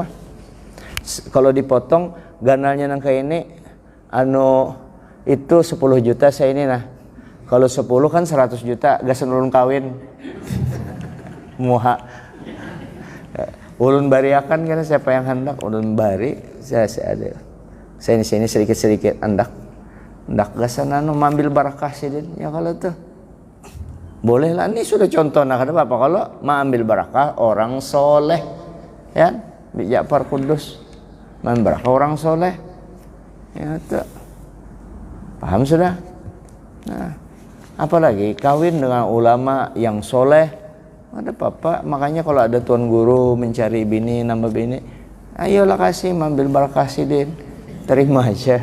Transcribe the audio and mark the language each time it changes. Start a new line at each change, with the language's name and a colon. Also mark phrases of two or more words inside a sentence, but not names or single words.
Banjar: Kalau dipotong ganalnya nang kayak ini itu 10 juta saya ini kalau 10 kan 100 juta gasan ulun kawin muha ulun bariakan karena siapa yang hendak ulun bari saya ada saya ini sedikit hendak gasan mambil barakah sidin ya kalau tuh boleh lah. Ini sudah contoh kenapa kalau mengambil barakah orang soleh ya Ja'far Kudus mengambil barakah orang soleh ya tuh paham sudah. Nah apalagi kawin dengan ulama yang soleh ada apa-apa. Makanya kalau ada tuan guru mencari bini nambah bini, ayolah kasih mengambil barakah sidin, terima aja.